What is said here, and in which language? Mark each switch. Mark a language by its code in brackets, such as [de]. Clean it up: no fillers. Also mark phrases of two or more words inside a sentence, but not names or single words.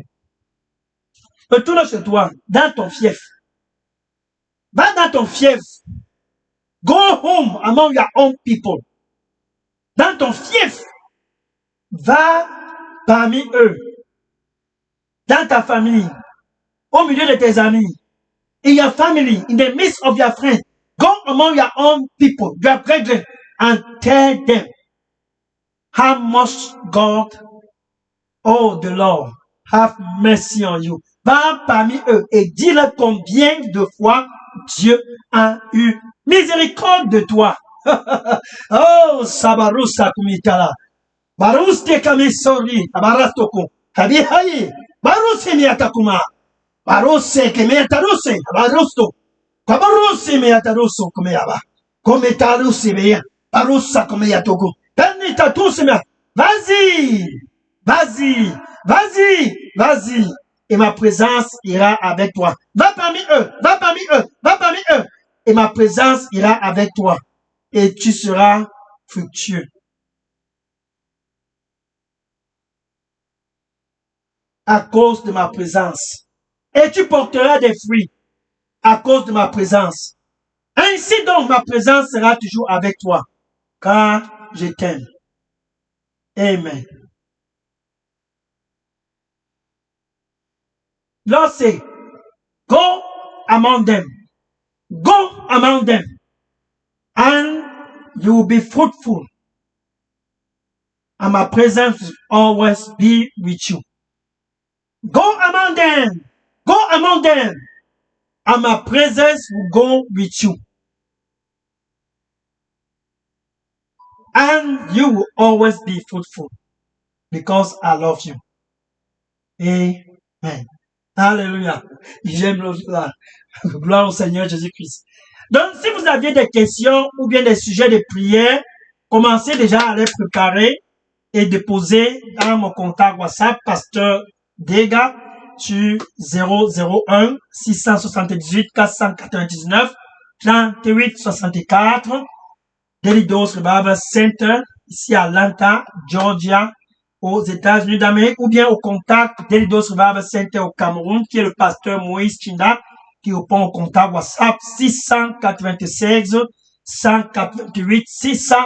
[fr] Retourne chez toi, dans ton fief. Va dans ton fief. [en] Go home among your own people. [fr] Dans ton fief. Va parmi eux. Dans ta famille. Au milieu de tes amis. [en] In your family. In the midst of your friends. Go among your own people, your brethren, and tell them how much God, oh the Lord, have mercy on you. [fr] Va parmi eux et dis-leur combien de fois Dieu a eu miséricorde de toi. Oh, Sabarusa Kumitala. Baruste Kamisori, Abarastoko, Kabihayi, Baruse Miatakuma, Baruse Kemiataruse, Barusto. Kabarusi me yataruso come yaba. Come tarusi me barusa come yatoko. Tanita tusi me. Vas-y, vas-y, vas-y, vas-y. Et ma présence ira avec toi. Va parmi eux, va parmi eux, va parmi eux. Et ma présence ira avec toi. Et tu seras fructueux. À cause de ma présence. Et tu porteras des fruits. À cause de ma présence. Ainsi donc, ma présence sera toujours avec toi, car je t'aime. [en] Amen. Lord say, go among them. Go among them. And you will be fruitful. And my presence will always be with you. Go among them. Go among them. And my presence will go with you. And you will always be fruitful because I love you. [fr] Amen. Alléluia. J'aime là. Gloire au Seigneur Jésus-Christ. Donc, si vous aviez des questions ou bien des sujets de prière, commencez déjà à les préparer et déposer dans mon contact WhatsApp, Pasteur Dega, sur 001 678 499 38 64 Daily Dose Revival Center ici à Atlanta, Georgia, aux États-Unis d'Amérique, ou bien au contact Daily Dose Revival Center au Cameroun, qui est le pasteur Moïse Chinda, qui répond au contact WhatsApp 696 188 659.